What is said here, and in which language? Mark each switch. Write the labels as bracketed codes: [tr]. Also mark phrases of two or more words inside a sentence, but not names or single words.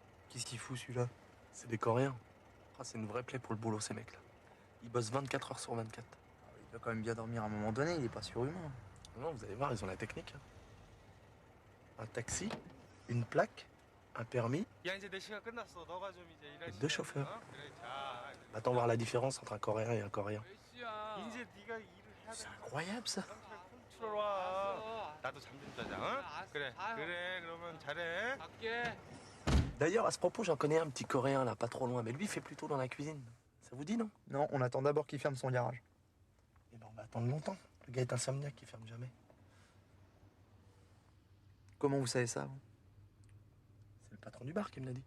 [fr] Qu'est-ce qu'il fout celui-là? C'est des Coréens. Ah, c'est une vraie plaie pour le boulot, ces mecs-là. Ils bossent 24 heures sur 24. Il doit quand même bien dormir à un moment donné, il est pas surhumain. Non, vous allez voir, ils ont la technique. Un taxi, une plaque, un permis, [ko] 야 이제 내 시간 끝났어. 너가 좀 이제 일할 [fr] et 2 [ko] 시간. [fr] chauffeurs. [ko] 어? 그래 자. [fr] Attends voir la différence entre un Coréen et un Coréen. [ko] 이제 네가 일을 해야 돼. [fr] Incroyable, ça. [ko] 들어와. 나도 잠 좀 자자. 어? 그래. 그래. 그러면 잘해. 갈게. [fr] D'ailleurs, à ce propos, j'en connais un petit Coréen, là, pas trop loin, mais lui, il fait plutôt dans la cuisine. Ça vous dit, non? Non, on attend d'abord qu'il ferme son garage. Eh ben, on va attendre longtemps. Le gars est insomniaque, il ferme jamais. Comment vous savez ça, vous? C'est le patron du bar qui me l'a dit.